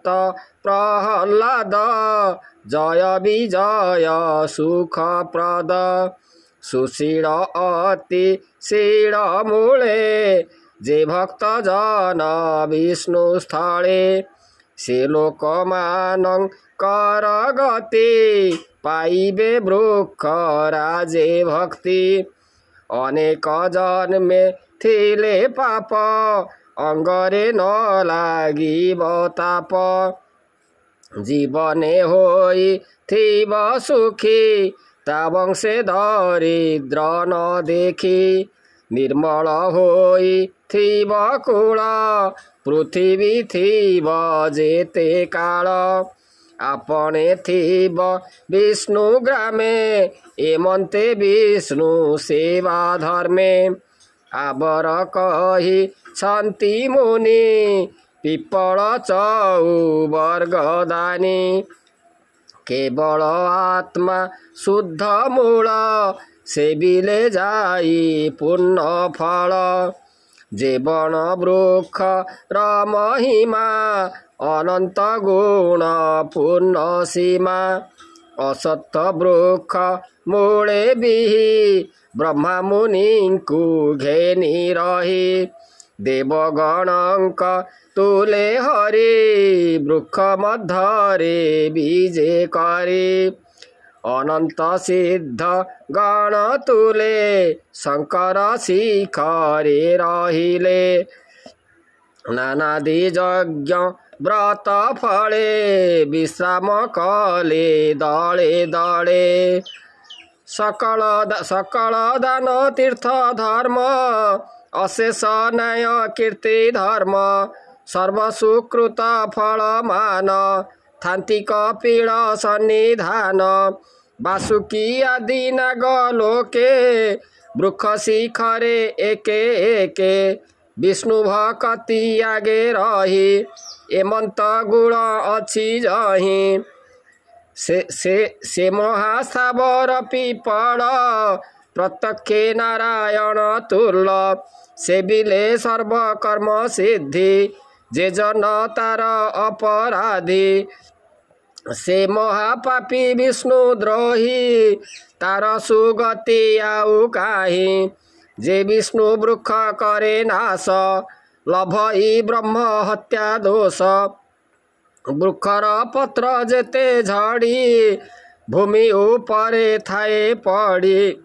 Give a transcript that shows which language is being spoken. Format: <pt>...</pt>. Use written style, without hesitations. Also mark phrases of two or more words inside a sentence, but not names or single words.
<or>ପ୍ରହଲାଦ ଜୟ ବିଜୟ ସୁଖପ୍ରଦ ସୁଶୀଳ ଅତି ଶୀଳ ମୂଳେ ଯେ ଭକ୍ତ ଜନ ବିଷ୍ଣୁ ସ୍ଥଳେ ସେ ଲୋକମାନ କର ଗତି ପାଇବେ ବୃକ୍ଷ ରାଜେ ଭକ୍ତି ଅନେକ ଜନ୍ମେ ଥିଲେ ପାପ ଅଙ୍ଗରେ ନ ଲାଗିବ ତାପ ଜୀବନେ ହୋଇ ଥିବ ସୁଖୀ ତା ବଂଶେ ଦରିଦ୍ର ନ ଦେଖି ନିର୍ମଳ ହୋଇ ଥିବ କୁଳ ପୃଥ୍ୱୀ ଥିବ ଯେତେ କାଳ ଆପଣେ ଥିବ ବିଷ୍ଣୁ ଗ୍ରାମେ ଏମନ୍ତେ ବିଷ୍ଣୁ ସେବା ଧର୍ମେ ଆବର କହି ଶାନ୍ତି ମୁନି ପିପଳ ଚୌବର୍ଗଦାନୀ କେବଳ ଆତ୍ମା ଶୁଦ୍ଧ ମୂଳ ସେବିଲେ ଯାଇ ପୁଣ୍ୟ ଫଳ ଜୀବନ ବୃକ୍ଷ ର ମହିମା ଅନନ୍ତ ଗୁଣ ପୂର୍ଣ୍ଣ ସୀମା ଅସତ ବୃକ୍ଷ ମୂଳେ ବିହି ବ୍ରହ୍ମା ମୁନି କୋ ଘେନି ରହି ଦେବଗଣକ ତୁଳେ ହରି ବୃକ୍ଷ ମଧ୍ୟରେ ବିଜେ କରି ଅନନ୍ତ ସିଦ୍ଧ ଗଣ ତୁଳେ ଶଙ୍କର ଶିଖରେ ରହିଲେ ନାନାଦି ଯଜ୍ଞ ବ୍ରତ ଫଳେ ବିଶ୍ରାମ କଲେ ଦଳେ ଦଳେ ସକଳ ଦାନ ତୀର୍ଥ ଧର୍ମ ଅଶେଷ ନ୍ୟାୟ କୀର୍ତ୍ତି ଧର୍ମ ସର୍ବସୁକୃତ ଫଳ ମାନ ଥାନ୍ତି କପିଳ ସନ୍ନିଧାନ ବାସୁକି ଆଦି ନାଗଲୋକେ ବୃକ୍ଷ ଶିଖରେ ଏକେ ଏକେ ବିଷ୍ଣୁ ଭକ୍ତି ଆଗେ ରହି ଏମନ୍ତ ଗୁଣ ଅଛି ଯହିଁ ସେ ମହାସ୍ଥାବର ପିପଳ ପ୍ରତ୍ୟକ୍ଷେ ନାରାୟଣ ତୁଲ୍ୟ ସେବିଲେ ସର୍ବକର୍ମ ସିଦ୍ଧି ଯେ ଜନ ତାର ଅପରାଧୀ ସେ ମହାପାପୀ ବିଷ୍ଣୁ ଦ୍ରୋହୀ ତାର ସୁଗତି ଆଉ କାହିଁ ଯେ ବିଷ୍ଣୁ ବୃକ୍ଷ କରେ ନାଶ ଲଭଇ ବ୍ରହ୍ମ ହତ୍ୟା ଦୋଷ ବୃକ୍ଷର ପତ୍ର ଯେତେ ଝଡ଼ି ଭୂମି ଉପରେ ଥାଏ ପଡ଼ି</or>